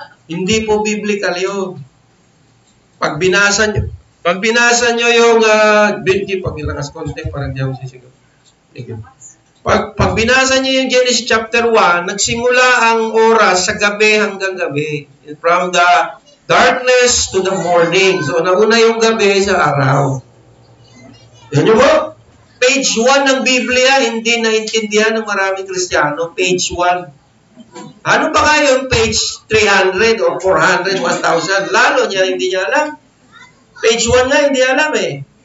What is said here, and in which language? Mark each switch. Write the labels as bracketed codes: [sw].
[tl] Hindi po biblical yun. Pag binasa nyo yung, pag nilakas konti, parang di ako sisigaw. Pag binasa nyo yung Genesis chapter 1, nagsimula ang oras sa gabi hanggang gabi. [en] From the darkness to the morning. [tl] So, nauna yung gabi sa araw. Yan nyo po. Page 1 ng Biblia, hindi naintindihan ng maraming Kristiyano. Page 1. Ano ba kayo yung page 300 or 400, 1,000? Lalo niya, hindi niya alam. Page 1 nga, hindi alam eh.